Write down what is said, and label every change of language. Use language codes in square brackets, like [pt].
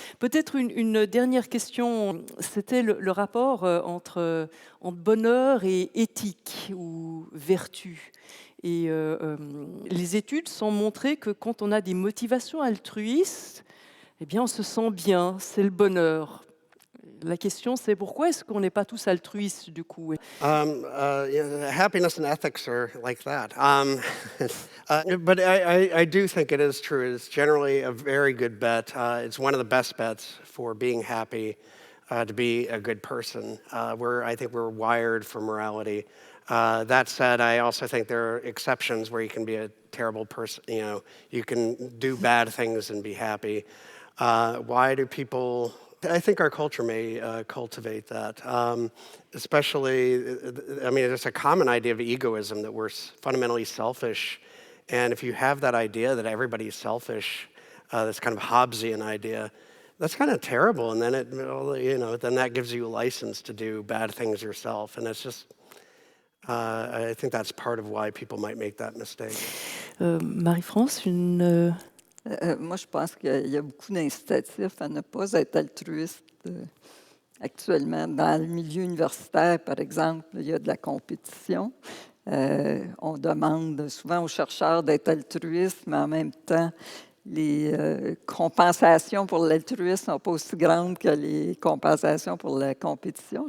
[fr] Peut-être une dernière question. C'était le rapport entre bonheur et éthique ou vertu. Et les études sont montrées que quand on a des motivations altruistes, eh bien, on se sent bien, c'est le bonheur. La question, c'est pourquoi est-ce qu'on n'est pas tous altruistes, du coup? [en] Happiness and ethics are like that. But I do think it is true. It's generally a very good bet. It's one of the best bets for being happy, to be a good person. I think we're wired for morality. That said, I also think there are exceptions where you can be a terrible person. You can do bad things and be happy. Why do people? I think our culture may cultivate that, especially, I mean, there's a common idea of egoism, that we're fundamentally selfish. And if you have that idea that everybody's selfish, this kind of Hobbesian idea, that's kind of terrible. And then then that gives you a license to do bad things yourself. And it's just, I think that's part of why people might make that mistake. [fr] Marie-France, moi, je pense qu'il y a beaucoup d'incitatifs à ne pas être altruiste actuellement. Dans le milieu universitaire, par exemple, il y a de la compétition. On demande souvent aux chercheurs d'être altruistes, mais en même temps, les compensations pour l'altruisme ne sont pas aussi grandes que les compensations pour la compétition.